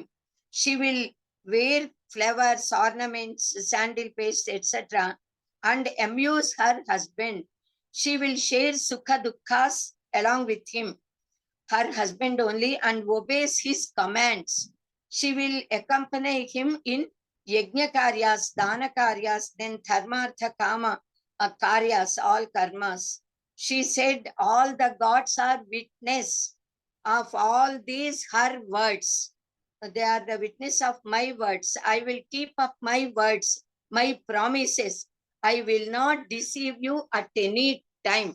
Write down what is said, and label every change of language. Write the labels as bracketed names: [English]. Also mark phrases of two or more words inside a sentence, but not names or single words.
[English] She will wear flowers, ornaments, sandal paste, etc. and amuse her husband. She will share [Sanskrit] sukha dukkhas [English] along with him, her husband only, and obeys his commands. She will accompany him in [Sanskrit] yajna karyas, dana karyas, [English] then [Sanskrit] dharmartha kama karyas, [English] all karmas. She said all the gods are witness of all these her words. They are the witness of my words. I will keep up my words, my promises. I will not deceive you at any time.